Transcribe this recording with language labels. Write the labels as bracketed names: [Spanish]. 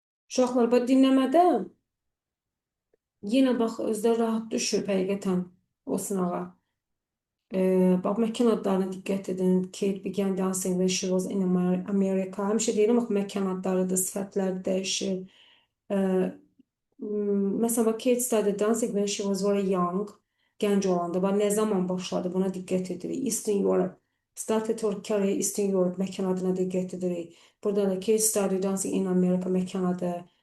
[Azerbaijani] Uşaqlar, bax dinləmədə yenə bax özləri rahat düşüb həqiqətən o sınağa. Bax məkan adlarına diqqət edin. [English] Kate began dancing when she was in America. [Azerbaijani] Həmişə deyirəm, bax məkan adlarıdır, sifətlər dəyişir. [Turkish] Mesela bak [English] Kate started dancing when she was very young. [Azerbaijani] Genç olanda. [Turkish] Bak ne zaman başladı buna dikkat edirik. [English] Eastern Europe. Started her career Eastern Europe [Turkish] mekan adına dikkat edirik. [Azerbaijani] Burada da [English] Kate started dancing in America [Turkish] mekan adı.